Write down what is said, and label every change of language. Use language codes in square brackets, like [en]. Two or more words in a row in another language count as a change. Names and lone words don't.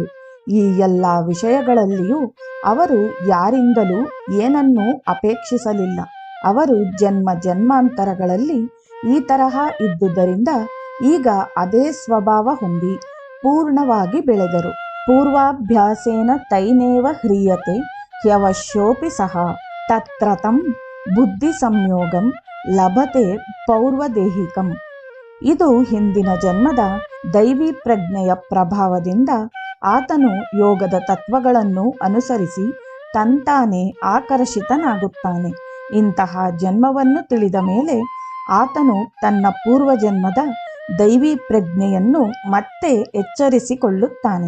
[kn] ಈ ಎಲ್ಲ ವಿಷಯಗಳಲ್ಲಿಯೂ ಅವರು ಯಾರಿಂದಲೂ ಏನನ್ನೂ ಅಪೇಕ್ಷಿಸಲಿಲ್ಲ. ಅವರು ಜನ್ಮ ಜನ್ಮಾಂತರಗಳಲ್ಲಿ ಈ ತರಹ ಇದ್ದುದರಿಂದ ಈಗ ಅದೇ ಸ್ವಭಾವ ಹೊಂದಿ ಪೂರ್ಣವಾಗಿ ಬೆಳೆದರು. [sa] ಪೂರ್ವಾಭ್ಯಾಸೇನ ತೈನೇವ ಹ್ರಿಯತೆ ಹ್ಯವಶ್ಯೋಪಿ ಸಹ ತತ್ರ ತಂ ಬುದ್ಧಿ ಸಂಯೋಗಂ ಲಭತೆ ಪೌರ್ವದೇಹಿಕಂ. [kn] ಇದು ಹಿಂದಿನ ಜನ್ಮದ ದೈವಿ ಪ್ರಜ್ಞೆಯ ಪ್ರಭಾವದಿಂದ ಆತನು ಯೋಗದ ತತ್ವಗಳನ್ನು ಅನುಸರಿಸಿ ತಂತಾನೇ ಆಕರ್ಷಿತನಾಗುತ್ತಾನೆ. ಇಂತಹ ಜನ್ಮವನ್ನು ತಿಳಿದ ಮೇಲೆ ಆತನು ತನ್ನ ಪೂರ್ವಜನ್ಮದ ದೈವಿ ಪ್ರಜ್ಞೆಯನ್ನು ಮತ್ತೆ ಎಚ್ಚರಿಸಿಕೊಳ್ಳುತ್ತಾನೆ.